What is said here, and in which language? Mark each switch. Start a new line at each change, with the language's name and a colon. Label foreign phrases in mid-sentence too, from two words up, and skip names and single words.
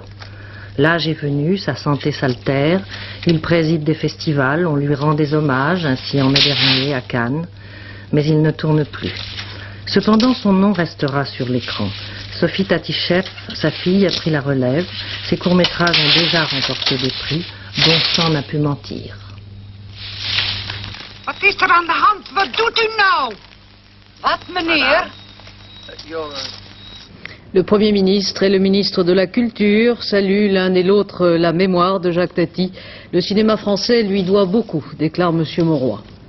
French: L'âge est venu, sa santé s'altère, il préside des festivals, on lui rend des hommages, ainsi en mai dernier à Cannes, mais il ne tourne plus. Cependant, son nom restera sur l'écran. Sophie Tati-Chef, sa fille, a pris la relève. Ses courts-métrages ont déjà remporté des prix, dont Sang n'a pu mentir.
Dutch: Wat is er aan de hand? Wat doet u nou? Wat, meneer?
French: Le Premier ministre et le ministre de la Culture saluent l'un et l'autre la mémoire de Jacques Tati. Le cinéma français lui doit beaucoup, déclare Monsieur Mauroy.